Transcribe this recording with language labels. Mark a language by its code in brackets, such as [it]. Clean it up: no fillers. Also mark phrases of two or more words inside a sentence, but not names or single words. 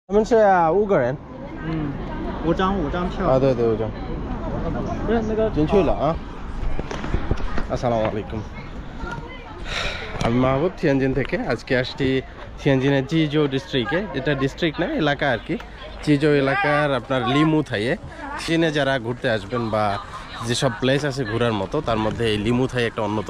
[zh] 他们是5个人。 5张票。啊，对对，5张。那个进去了啊。 [ar] السلام عليكم. [bn] আমি মাহবুব থিয়ানজিন থেকে আজকে আসছি থিয়ানজিনের জিজো ডিস্ট্রিক্টে, এটা ডিস্ট্রিক্ট না এলাকা আর কি। জিজো এলাকার আপনার লিমুথাইয়ে চীনে যারা ঘুরতে আসবেন বা যেসব প্লেস আছে ঘোরার মতো তার মধ্যে এই লিমুথাই একটা অন্যতম।